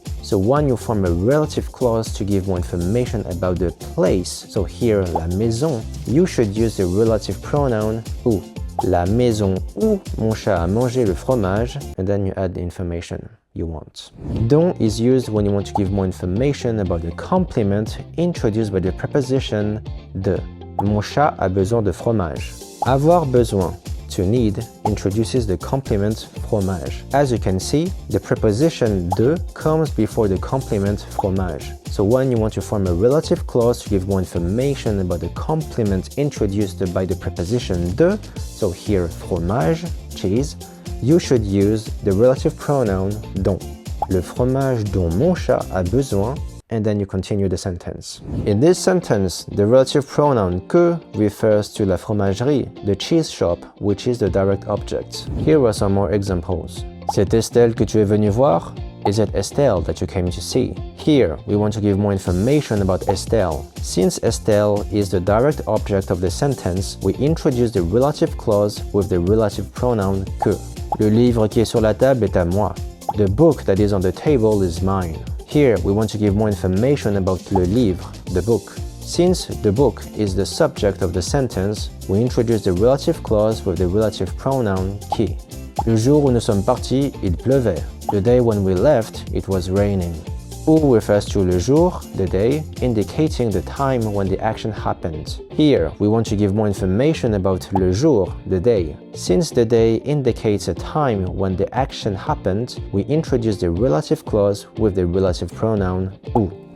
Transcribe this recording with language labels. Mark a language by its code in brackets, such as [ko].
[en] So when you form a relative clause to give more information about the place, so here la maison, you should use the relative pronoun où. [fr] La maison où mon chat a mangé le fromage, [en] and then you add the information you want. Dont is used when you want to give more information about the complement introduced by the preposition de. [fr] Mon chat a besoin de fromage. [en] Avoir besoin, to need, introduces the complement fromage. As you can see, the preposition de comes before the complement fromage. So when you want to form a relative clause to give more information about the complement introduced by the preposition de, so here fromage, cheese, you should use the relative pronoun dont. [fr] Le fromage dont mon chat a besoin [en] and then you continue the sentence. In this sentence, the relative pronoun que refers to la fromagerie, the cheese shop, which is the direct object. Here are some more examples. [fr] C'est Estelle que tu es venu voir? [en] Is it Estelle that you came to see? Here, we want to give more information about Estelle. Since Estelle is the direct object of the sentence, we introduce the relative clause with the relative pronoun que. [fr] Le livre qui est sur la table est à moi. [en] The book that is on the table is mine. Here, we want to give more information about le livre, the book. Since the book is the subject of the sentence, we introduce the relative clause with the relative pronoun qui. [fr] Le jour où nous sommes partis, il pleuvait. [en] The day when we left, it was raining. Où refers to le jour, the day, indicating the time when the action happened. Here, we want to give more information about le jour, the day. Since the day indicates a time when the action happened, we introduce the relative clause with the relative pronoun où.